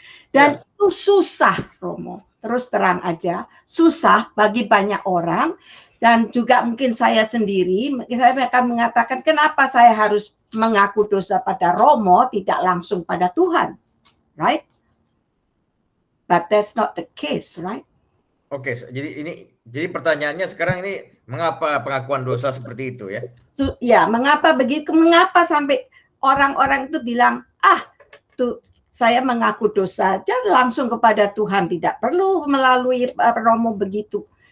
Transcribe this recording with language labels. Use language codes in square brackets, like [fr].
[id] Dan itu susah, Romo. Terus terang aja, susah bagi banyak orang. Dan juga mungkin saya sendiri, saya akan mengatakan, kenapa saya harus mengaku dosa pada Romo, tidak langsung pada Tuhan, right? [en] But that's not the case, right? [id] Oke, jadi pertanyaannya sekarang ini, mengapa pengakuan dosa seperti itu ya? Ya, mengapa begitu? Mengapa sampai orang-orang itu bilang, tuh saya mengaku dosa aja langsung kepada Tuhan, tidak perlu melalui Romo begitu.